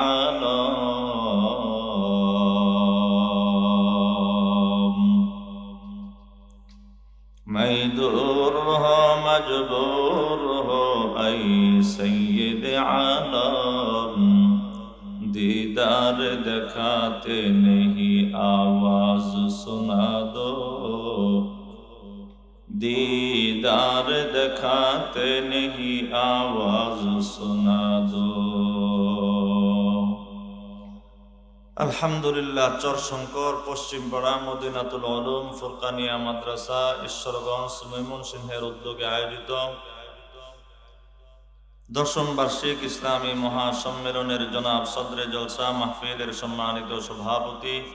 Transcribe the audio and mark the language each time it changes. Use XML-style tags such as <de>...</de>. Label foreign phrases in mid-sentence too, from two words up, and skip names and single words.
<ur>عالم میں دور ہو مجبور ہو اے سید عالم دیدار دکھاتے نہیں آواز سنا دو دیدار دکھاتے نہیں آواز سنا دو</ur> <bn>আলহামদুলিল্লাহ চরশঙ্কর পশ্চিমপাড়া মদিনাতুল উলুম ফুরকানিয়া মাদ্রাসা ঈশ্বরগঞ্জ ময়মনসিংহের উদ্যোগে আয়োজিত দশম বার্ষিক ইসলামী মহাসম্মেলনের জনাব সদরে জলসা মাহফিলের সম্মানিত সভাপতি</bn>